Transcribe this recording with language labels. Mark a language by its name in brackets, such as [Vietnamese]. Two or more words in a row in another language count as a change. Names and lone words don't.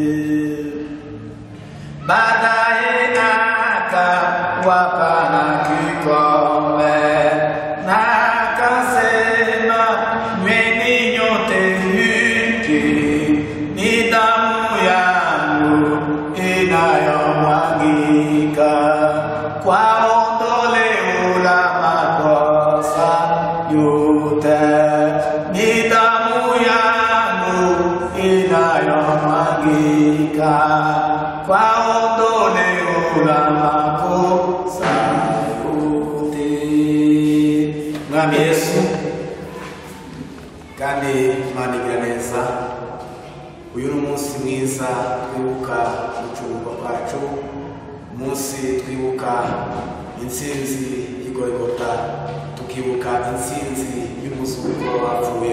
[Swahili] Baadaye akawapa na kikombe, na akasema, nyweni nyote, hiki ni damu yangu inayomwagika kwa ondoleo la makosa yote. Ni damu yangu inayomwagika kwa ondoleo la makosa yote. [Kinyarwanda] Mwami Yesu kandi Imana igira neza, uyu ni umunsi mwiza twibuka gucungurwa kwacu, umunsi twibuka intsinzi y'Igorigota, tukibuka intsinzi y'umuzuko wapfuye.